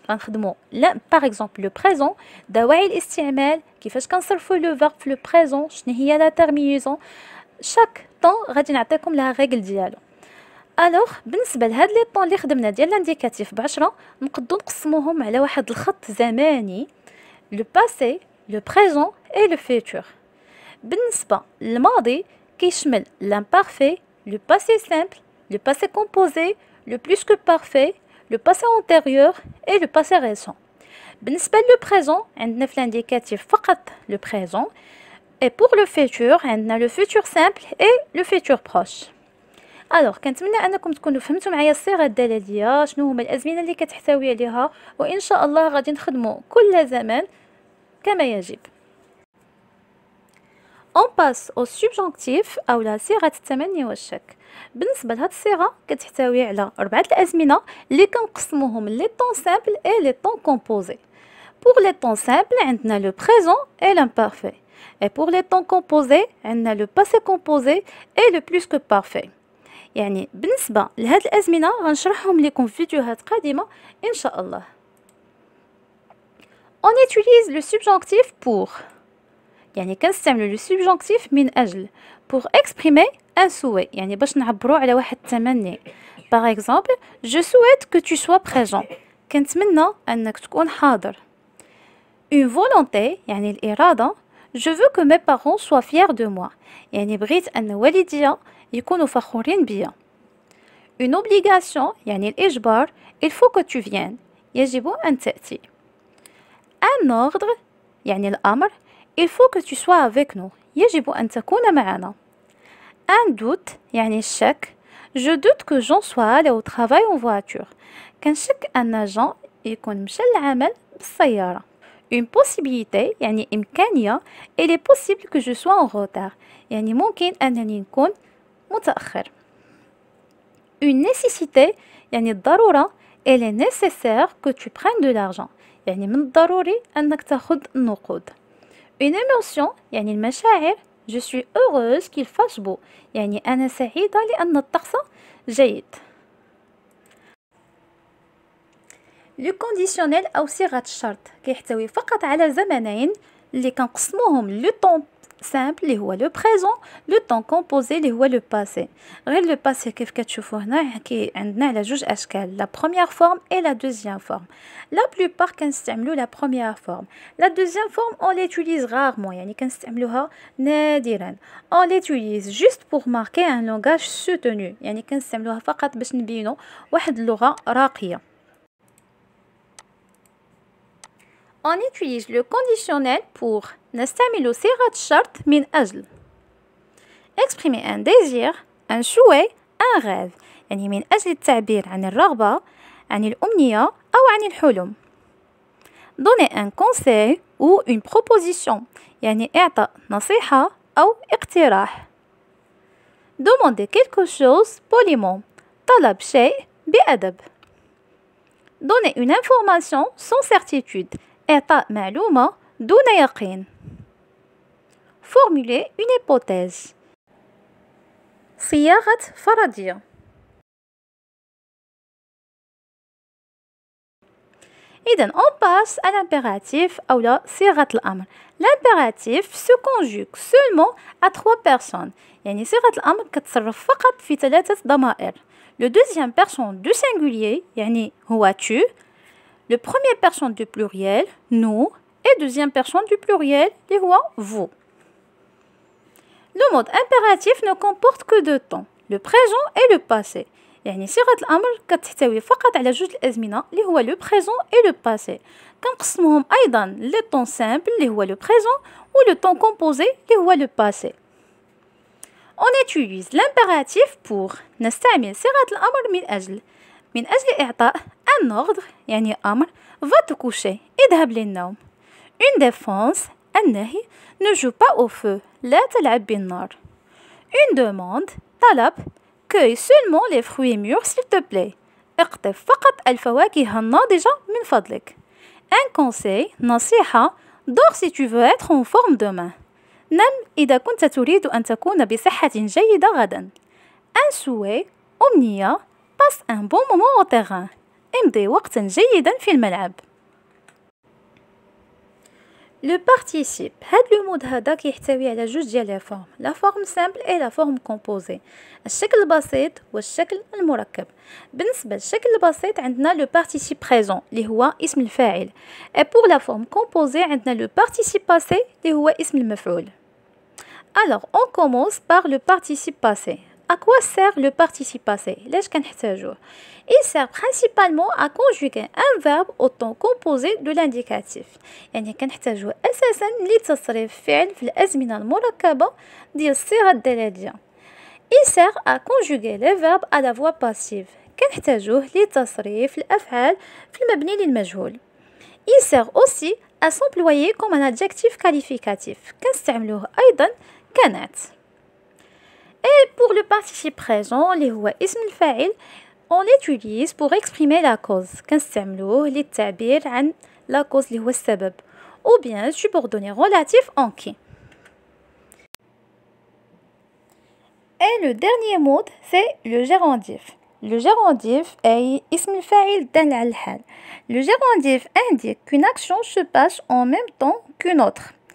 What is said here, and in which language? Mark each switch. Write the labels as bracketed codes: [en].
[ar] غنخدموا لا باغ اكزومبل لو بريزون، دواعي الاستعمال، كيفاش كنصرفوا لو فيرب في لو بريزون، شنو هي لا تيرمينيزون. شاك طون غادي نعطيكم لها ريغل ديالو. بالنسبه لهاد لي طون اللي خدمنا ديال لانديكاتيف ب10 نقدروا نقسموهم على واحد الخط زماني، لو باسي، لو بريزون اي لو فيتور. بالنسبة للماضي كيشمل [fr] l'imparfait, le passé simple, le passé composé, le plus que parfait, le passé antérieur et le passé récent. [ar] بالنسبة [fr] le présent [ar] عندنا في [fr] l'indicatif [ar] فقط [fr] le présent et pour le futur [ar] عندنا [fr] le futur simple et le futur proche. [ar] الوغ كنتمنى انكم تكونوا فهمتوا معايا الصيغه الدلاليه شنو هما الازمنه اللي كتحتوي عليها وان شاء الله غادي نخدموا كل زمان كما يجب. [fr] On passe au subjonctif [ar] أو صيغة التمني والشك. بالنسبة لهاد الصيغة كتحتوي على 4 الأزمنة اللي كنقسموهم لي طون سامبل [fr] et les temps composés. Pour les temps simples [ar] عندنا [fr] le présent et l'imparfait. Et pour les temps composés عندنا le passé composé et le plus que parfait. [ar] يعني بالنسبة لهاد الأزمنة غنشرحهم لكم في فيديوهات قادمة إن شاء الله. [fr] On utilise le subjonctif pour. [ar] يعني كنستعملوا le subjonctif من أجل [fr] pour exprimer un souhait [ar] يعني باش نعبروا على واحد التمني. [fr] Par exemple, je souhaite que tu sois présent. [ar] كنتمنى أنك تكون حاضر. [fr] Une volonté [ar] يعني الإرادة. [fr] Je veux que mes parents soient fiers de moi. [ar] يعني بغيت أن والدي يكونوا فخورين بيا. [fr] Une obligation [ar] يعني الإجبار. [fr] Il faut que tu viennes. [ar] يجب أن تأتي. [fr] Un ordre [ar] يعني الأمر. [fr] Il faut que tu sois avec nous. [ar] يجب أن تكون معنا. [fr] Un doute [ar] يعني الشك. [fr] Je doute que Jean soit allé au travail en voiture. [ar] كنشك أن جان يكون مشى للعمل بالسيارة. [fr] Une possibilité [ar] يعني إمكانية. [fr] Il est possible que je sois en retard. [ar] يعني ممكن أنني نكون متأخر. [fr] Une nécessité [ar] يعني الضرورة. [fr] Il est nécessaire que tu prennes de l'argent. [ar] يعني من الضروري أنك تأخذ النقود. [fr] Une émotion [ar] يعني المشاعر. [fr] Je suis heureuse qu'il fasse beau. [ar] يعني أنا سعيدة لأن الطقس جيد. Le conditionnel أو صيغة الشرط كيحتوي فقط على زمنين اللي كنقسموهم [fr] le temps simple [ar] اللي هو le présent, [fr] le temps composé [ar] اللي هو le passé. غير le passé كيف كتشوفوا هنا عندنا على جوج أشكال [fr] la première forme et la deuxième forme. La plupart [ar] كنستعملوا [fr] la première forme. La deuxième forme on l'utilise rarement [ar] يعني كنستعملوها نادرا. [fr] On l'utilise juste pour marquer un langage soutenu [ar] يعني كنستعملوها فقط باش نبينوا واحد اللغة راقية. [fr] On utilise le conditionnel pour [ar] نستعمل صيغة الشرط من أجل [fr] exprimer un désir, un souhait, un rêve [ar] يعني من أجل التعبير عن الرغبة, عن الأمنية أو عن الحلم. [fr] Donner un conseil ou une proposition [ar] يعني إعطاء نصيحة أو اقتراح. [fr] Demander quelque chose poliment [ar] طلب شيء بأدب. [fr] Donner une information sans certitude [ar] إعطاء معلومة دون يقين. [fr] Formuler une hypothèse. [ar] صياغة فرضية. [fr] إذن on passe à l'impératif [ar] أو لا صيغة الأمر. [fr] L'impératif se conjugue seulement à 3 personnes. [ar] يعني صيغة الأمر كتصرف فقط في 3 ضمائر. [fr] Le deuxième personne du singulier [ar] يعني هو [fr] tu. Le premier personne du pluriel nous. Et deuxième personne du pluriel اللي هو vous. Le mode impératif ne comporte que 2 temps, le présent et le passé. [ar] يعني صيغة الأمر كتحتوي فقط على جوج الأزمنة اللي هو [fr] le présent et le passé. [ar] كنقسموهم أيضا [fr] le temps simple [ar] اللي هو le présent ou [fr] le temps composé [ar] اللي هو le passé. [fr] On utilise l'impératif pour [ar] نستعمل صيغة الأمر من أجل إعطاء un ordre يعني أمر [fr] va te coucher [ar] اذهب للنوم. [fr] Une défense النهي ne joue pas au feu [ar] لا تلعب بالنار. [fr] Une demande طلب cueille seulement les fruits mûrs s'il te plaît [ar] اقطف فقط الفواكه الناضجة من فضلك. [fr] Un conseil نصيحة dors si tu veux être en forme demain [ar] نم إذا كنت تريد أن تكون بصحة جيدة غدا. [fr] Un souhait أمنية passe un bon moment au terrain [ar] امضي وقتا جيدا في الملعب. Le participe هاد لو مود هذا كيحتوي على جوج ديال لي فورم لا فورم سامبل اي لا فورم كومبوزي الشكل البسيط والشكل المركب. بالنسبه للشكل البسيط عندنا لو بارتيسيب بريزون اللي هو اسم الفاعل اي بور لا فورم كومبوزي عندنا لو بارتيسيب باسي اللي هو اسم المفعول. [fr] Alors, on commence par le participe passé. À quoi sert le participe passé? Il sert principalement à conjuguer un verbe au temps composé de l'indicatif. [ar] يعني كنحتاجوه أساسا لتصريف فعل في الأزمنة المركبة ديال الصيغة الدلالية. [fr] Il sert à conjuguer les verbes à la voix passive. [ar] كنحتاجوه لتصريف الأفعال في المبني للمجهول. [fr] Il sert aussi à s'employer comme un adjectif qualificatif. [ar] كنستعملوه أيضا كنعت. [fr] Et pour le participe présent [ar] اللي هو اسم الفاعل, [fr] on l'utilise pour exprimer la cause. [ar] كنستعملوه للتعبير عن la cause اللي هو السبب, [fr] ou bien subordonné relatif en qui. Et le dernier mode, c'est le gérondif. [ar] Le gérondif est اسم الفاعل الدال على الحال. [fr] Le gérondif indique qu'une action se passe en même temps qu'une autre.